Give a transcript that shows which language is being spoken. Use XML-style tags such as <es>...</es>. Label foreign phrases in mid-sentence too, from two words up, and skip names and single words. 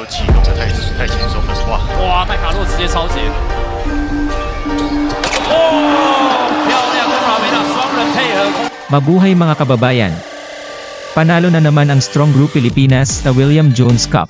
<zh>气弄得太轻松了，哇！哇，戴卡洛直接超截。哦，漂亮，跟 Ravena 双人配合。</zh> <tl>Mabuhay mga kababayan! Panalo na naman ang Strong Group Pilipinas sa William Jones Cup.</tl>